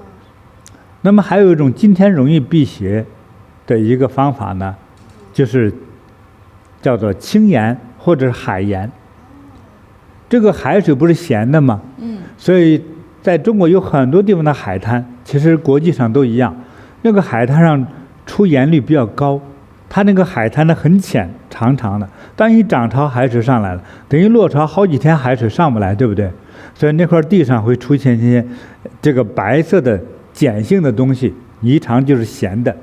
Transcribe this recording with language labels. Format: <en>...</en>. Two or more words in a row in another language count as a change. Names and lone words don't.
<zh>那麼還有一種今天容易辟邪的一個方法呢，就是叫做清鹽或者是海鹽。這個海水不是鹹的嗎？所以在中國有很多地方的海灘，其實國際上都一樣，那個海灘上出鹽率比較高，它那個海灘呢很淺，長長的。當一漲潮，海水上來了，等於落潮好幾天海水上不來，对不对？所以那塊地上會出現一些這個白色的鹼性的東西，一嘗就是鹹的。</zh>